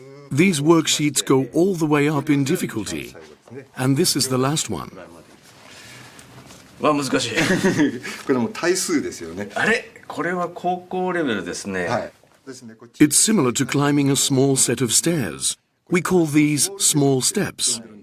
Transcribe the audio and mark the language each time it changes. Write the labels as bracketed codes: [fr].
[en] These worksheets go all the way up in difficulty, and this is the last one. [ja] は難しい。これも対数ですよね。あれこれは高校レベルですね。はい。ですね、こっち [en] It's similar to climbing a small set of stairs. We call these small steps.